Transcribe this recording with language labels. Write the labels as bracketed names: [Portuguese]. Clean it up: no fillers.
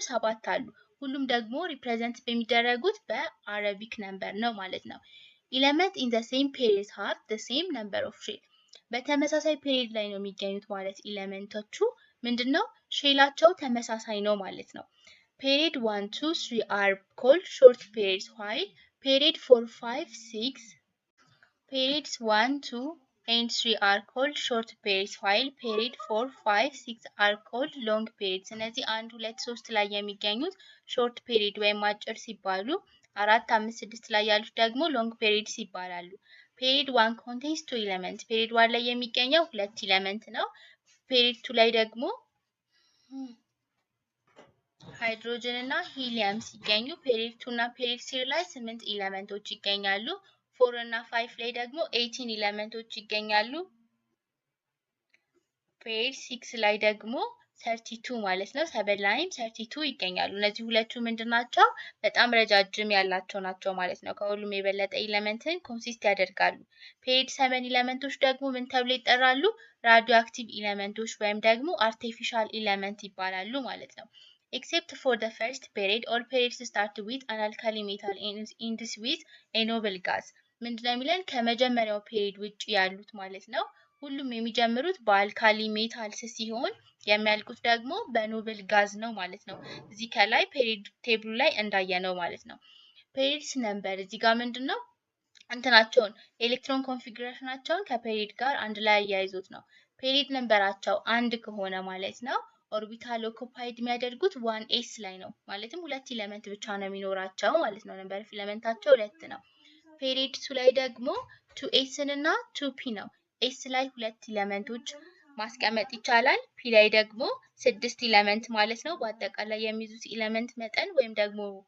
[Amharic] 7 አሉ። ሁሉም ደግሞ ሪፕሬዘንት በሚደረጉት በአረቢክ ነምበር ነው ማለት ነው። [English] Elements in the same period have the same number of shell. [Amharic] በተመሳሳይ ፔሪዮድ ላይ ነው የሚገኙት ማለት ኤሌመንቶቹ ምንድነው? ሼላቸው ተመሳሳይ ነው ማለት ነው። [English] Period 1, 2, 3 are called short periods, while period 4, 5, 6 periods 1, 2 and 3 are called short periods, while period 4, 5, 6 are called long periods. [Amharic] እነዚህ 1 2 3 ላይ የሚገኙት short period ወይም አጭር ሲባሉ 4 5 6 ላይ ያሉት ደግሞ long periods ይባላሉ። Period 1 contains 2 elements. Period 1 ላይ የሚገኘው 2 ኤሌመንት ነው። Period 2 ላይ ደግሞ ሃይድሮጅን እና ሂሊየም ሲገኙ ፔሪድ 2 እና ፔሪድ 3 ላይ 8 ኤሌመንቶች ይገኛሉ። 4 እና 5 ላይ ደግሞ 18 ኤሌመንቶች ይገኛሉ። ፔሪድ 6 ላይ ደግሞ 32 ማለት ነው። 7 ላይም 32 ይገኛሉ። እነዚህ ሁለቱ ምንድናቸው? በጣም ረጃጅም ያላቸው ናቸው ማለት ነው። ከሁሉም የበለጠ ኤሌመንትን ኮንሲስት ያደርጋሉ። ፔሪድ 7 ኤሌመንቶች ደግሞ ምን ተብለው ይጠራሉ? ራዲዮ አክቲቭ ኤሌመንቶች ወይም ደግሞ አርቲፊሻል ኤሌመንት ይባላሉ ማለት ነው። [English] Except for the first period, all periods start with an alkali metal and ends with a noble gas. [Amharic] ምንድነው የሚለን? ከመጀመሪያው ፔሪድ ውጪ ያሉት ማለት ነው ሁሉም የሚጀምሩት በአልካሊ ሜታልስ ሲሆን የሚያልቁት ደግሞ በኖብል ጋዝ ነው ማለት ነው። እዚህ ከላይ ፔሪድ ቴብሉ ላይ እንዳየነው ማለት ነው። ፔሪድስ ነምበር እዚህ ጋር ምንድነው እንትናቸውን ኤሌክትሮን ኮንፊግሬሽናቸውን ከፔሪድ ጋር አንድ ላይ ያያይዙት ነው። ፔሪድ ነምበራቸው አንድ ከሆነ ማለት ነው ኦርቢታል ኦኩፓይድ የሚያደርጉት 1s ላይ ነው። ማለትም ሁለት ኤሌመንት ብቻ ነው የሚኖራቸው ማለት ነው። ነምበር ኦፍ ኤሌመንታቸው 2 ነው። ፔሪድ 2 ላይ ደግሞ 2s እና 2p ነው። s ላይ 2 ኤሌመንቶች ማስቀመጥ ይቻላል። p ላይ ደግሞ 6 ኤሌመንት ማለት ነው። በአጠቃላይ የሚይዙት ኤሌመንት መጠን ወይም ደግሞ